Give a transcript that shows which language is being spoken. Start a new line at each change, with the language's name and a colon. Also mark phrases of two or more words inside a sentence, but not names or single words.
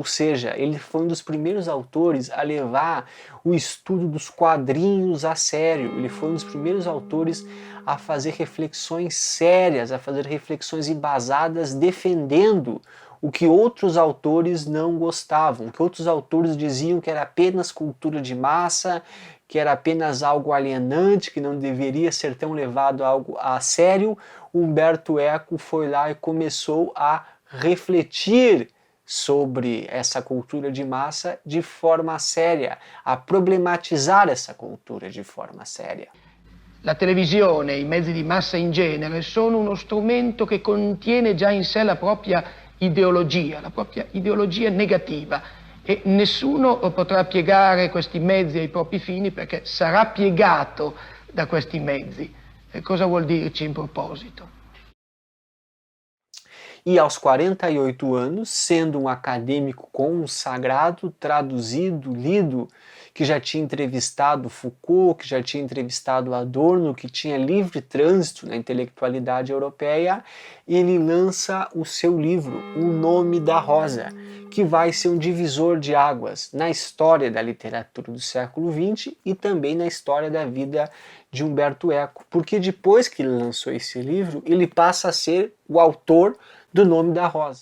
Portuguese: seja, ele foi um dos primeiros autores a levar o estudo dos quadrinhos a sério, ele foi um dos primeiros autores a fazer reflexões sérias, a fazer reflexões embasadas defendendo o que outros autores não gostavam, o que outros autores diziam que era apenas cultura de massa, que era apenas algo alienante, que não deveria ser tão levado a sério. Umberto Eco foi lá e começou a refletir sobre essa cultura de massa de forma séria, a problematizar essa cultura de forma séria.
Italian: La televisione e i mezzi di massa in genere sono uno strumento che contiene già in sé la propria ideologia negativa. E nessuno potrà piegare questi mezzi ai propri fini perché sarà piegato da questi mezzi. E cosa vuol dirci in proposito?
Portuguese: E aos 48 anos, sendo um acadêmico consagrado, traduzido, lido, que já tinha entrevistado Foucault, que já tinha entrevistado Adorno, que tinha livre trânsito na intelectualidade europeia, ele lança o seu livro, O Nome da Rosa, que vai ser um divisor de águas na história da literatura do século XX e também na história da vida de Umberto Eco, porque depois que ele lançou esse livro, ele passa a ser o autor do Nome da Rosa.